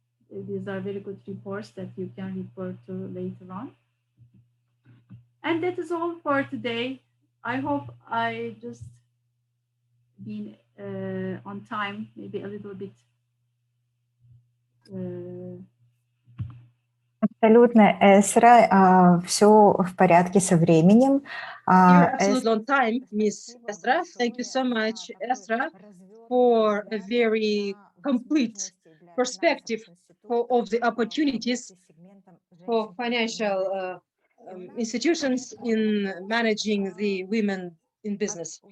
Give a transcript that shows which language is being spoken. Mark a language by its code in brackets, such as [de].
[en] These are very good reports that you can refer to later on. And that is all for today. I hope I just been on time, maybe a little bit. [ru] Абсолютно, Эсра, все в порядке со временем. [en] You're absolutely on time, Miss Esra. Thank you so much, Esra, for a very complete perspective of the opportunities for financial institutions in managing the women in business.